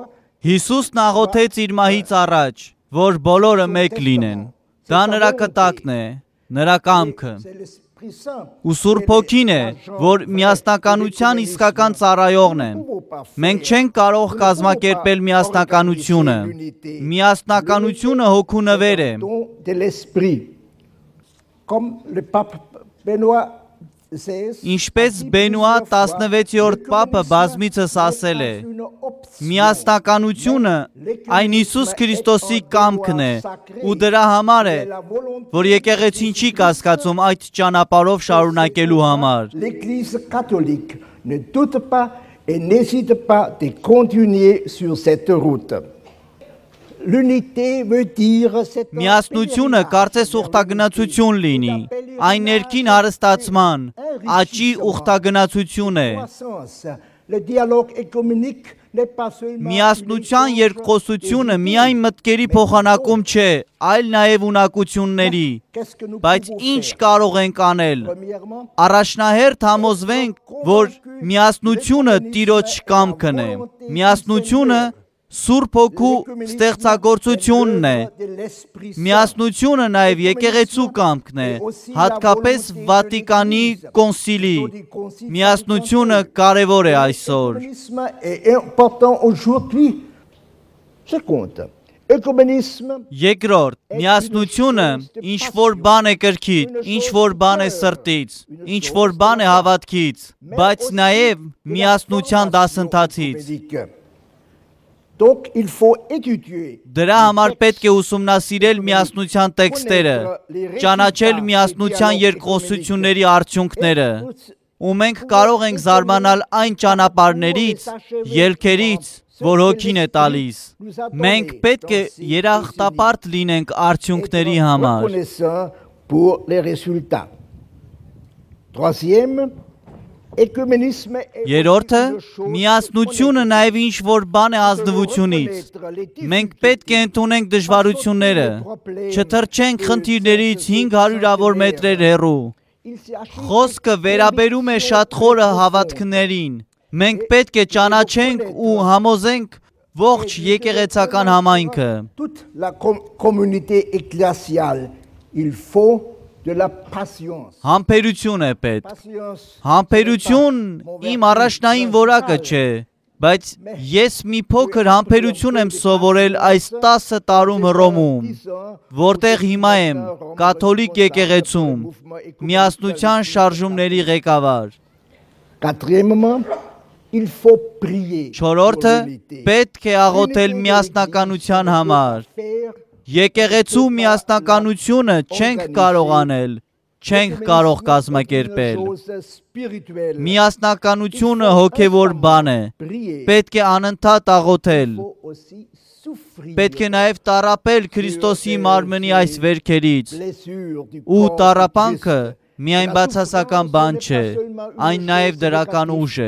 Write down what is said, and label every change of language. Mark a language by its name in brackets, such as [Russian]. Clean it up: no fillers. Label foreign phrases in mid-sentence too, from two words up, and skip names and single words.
[Armenian] Հիսուսն աղոթեց իր մահից առաջ, որ բոլորը մեկ լինեն։ Դա նրա կտակն է, նրա կամքը։ [French] C'est l'Esprit Saint. [Armenian] Ու Սուրբ Հոգին է, որ միասնականության իսկական ծառայողն է։ Մենք չենք կարող կազմակերպել միասնականությունը։ Միասնականությունը հոգու նվեր է։ [French] Don de l'Esprit. Comme le pape Benoît XVI. [Armenian] Ինչպես Բենուա 16-րդ պապը բազմիցս ասել է, միասնականությունը այն Հիսուս Քրիստոսի կամքն է, ու դրա համար է, որ եկեղեցին չի կասկածում այդ ճանապարհով շարունակելու համար։ [French] L'Église catholique ne doute pas et n'hésite pas de continuer sur cette route. L'unité veut dire cette [Armenian] Միասնությունը կարծես ուխտագնացություն լինի, այն ներքին հարստացման, աճի ուխտագնացություն է։ [French] Le dialogue économique n'est pas seulement [Armenian] Միասնության երկխոսությունը միայն մտքերի փոխանակում չէ, այլ նաև ունակությունների։ Բայց ինչ կարող ենք անել։ Առաջնահերթ համոզվենք, որ միասնությունը Տիրոջ կամքն է։ Միասնությունը Սուրբ Հոգու ստեղծագործությունն է։ Միասնությունը նաև եկեղեցու կամքն է, հատկապես Վատիկանի կոնսիլի։ Միասնությունը կարևոր է այսօր։ [French] est important aujourd'hui. Je compte. Œcuménisme, [Armenian] Երկրորդ, միասնությունը ինչ որ բան է կրքից, ինչ որ բան է սրտից, ինչ որ բան է հավատքից, բայց նաև միասնության դասընթացից։ [French] Donc il faut étudier. [Armenian] Դրա համար պետք է ուսումնասիրել միասնության տեքստերը, ճանաչել միասնության երկխոսությունների արդյունքները, ու մենք կարող ենք զարմանալ այն ճանապարհներից, ելքերից, որ հոգին է տալիս։ Մենք պետք է երախտապարտ լինենք արդյունքների համար։ [French] Pour les résultats. Troisième, écuménisme. [Armenian] Երրորդը, միասնությունը նաև ինչ որ բան է ազնվությունից։ Մենք պետք է ընդունենք դժվարությունները, չթռչենք խնդիրներից 500-ավոր մետրեր հեռու։ Խոսքը վերաբերում է շատ խորը հավատքներին։ Մենք պետք է ճանաչենք ու համոզենք ողջ եկեղեցական համայնքը։ [French] Toute la communauté ecclésiale, il faut de la patience. [Armenian] Համբերություն է պետք։ Համբերություն իմ առաջնային որակը չէ, բայց ես մի փոքր համբերություն եմ սովորել այս 10 տարում Հռոմում, որտեղ հիմա եմ կաթոլիկ եկեղեցում, միասնության շարժումների ղեկավար։ [French] Quatrièmement, il faut prier. [Armenian] Չորրորդը, պետք է աղոթել միասնականության համար։ Եկեղեցու միասնականությունը չենք կարող անել, չենք կարող կազմակերպել։ Միասնականությունը հոգևոր բան է։ Պետք է անընդհատ աղոթել։ Պետք է նաև տառապել Քրիստոսի մարմնի այս վերքերից։ Ու տառապանքը միայն բացասական բան չէ, այն նաև դրական ուժ է։